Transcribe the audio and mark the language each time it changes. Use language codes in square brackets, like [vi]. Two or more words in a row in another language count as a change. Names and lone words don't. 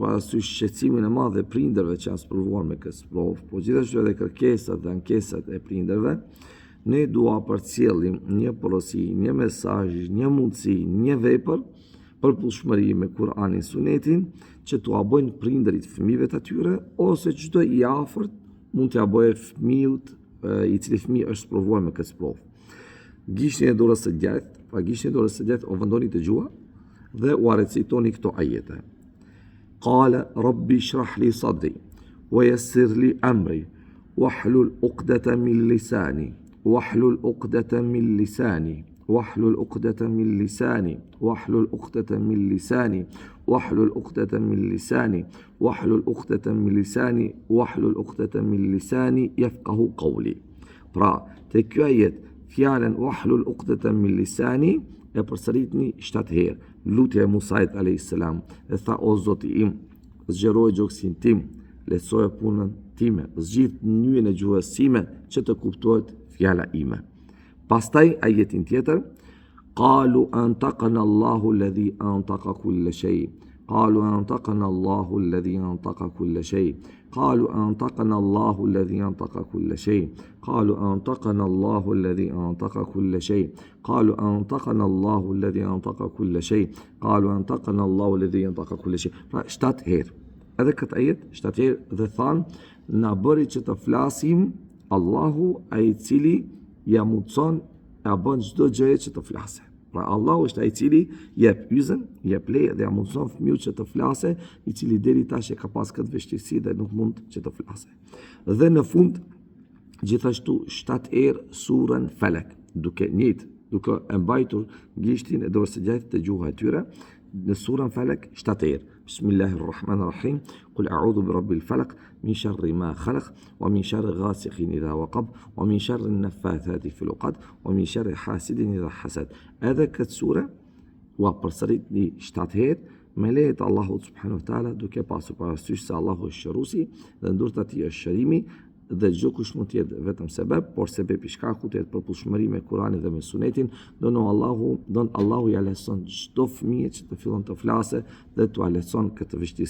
[sq] parasysh shqetësimin e madh e prindërve që janë sprovuar me këtë sprovë, po gjithashtu edhe kërkesat dhe ankesat e prindërve, ne dua përcjellim një porosi, një mesazh, një mundësi, një vepër për përputhshmëri me Kur'anin, Sunetin, që t'u abojnë prindërit fëmijëve të tyre, ose çdo i afërt mund t'ia bëjë fëmijët i cili fëmijë është provuar me këtë provë. Gishtin e dorës së djathtë, pra gishtin e dorës së djathtë o vendoni të gjua dhe u recitoni këto ajete. [ar] قال رب اشرح لي صدري ويسر لي أمري واحلل عقدة من لساني واحلل عقدة من لساني wahlul 'uqdatan min lisani واحلل عقدة من لساني واحلل عقدة من لساني واحلل عقدة من لساني واحلل عقدة من لساني واحلل عقدة من لساني يفقه قولي. [sq] Pra, te kjo ajet, fjalën [ar] واحلل عقدة من لساني [sq] e përsëritni 7 herë. Lutja e Musait [ar] عليه السلام, [sq] e tha o Zoti im, zgjeroj gjoksin tim, lehtësoje punën time, zgjidh njën e gjuhës time që të kuptohet fjala ime. Pastaj ajetin tjetër, [ar] قالوا أنطقنا الله الذي أنطق كل شيء. قالوا أنطقنا الله الذي أنطق كل شيء. قالوا أنطقنا الله الذي أنطق كل شيء. قالوا أنطقنا الله الذي أنطق كل شيء. قالوا أنطقنا الله الذي أنطق كل شيء. قالوا أنطقنا الله الذي أنطق كل شيء. [sq] Pra 7 herë. Edhe këtë ajet 7 herë dhe thanë na bëri që të flasim Allahu ai cili ja mundson e bën çdo gjë që të flasë. Pra Allahu është ai i cili jep yzën, jep leje dhe ja mundson fëmijët që të flasë, i cili deri tash e ka pas këtë vështirësi dhe nuk mund që të flasë. Dhe në fund gjithashtu 7 herë surën Falak, duke e mbajtur gishtin e dorës së djathtë të gjuha e tyre, në surën Falak 7 herë. [ar] بسم الله الرحمن الرحيم. قل أعوذ برب الفلق من شر ما خلق ومن شر غاسق إذا وقب ومن شر النفاثات في العقد ومن شر حاسد إذا حسد. [sq] Edhe këtë sure u përsëritni 7 herë me lejet Allahut [ar] سبحانه وتعالى, [sq] duke pasur parasysh se Allahu është shëruesi dhe ndurt atij është shërimi dhe çdo kush mund të jetë vetëm sebeb, por sebepi shkaku të jetë përputhshmëri me Kur'anin dhe me Sunetin, don Allahu ja lehtëson çdo fëmijë që të fillon të flasë dhe t'u lehtëson këtë vështirësi.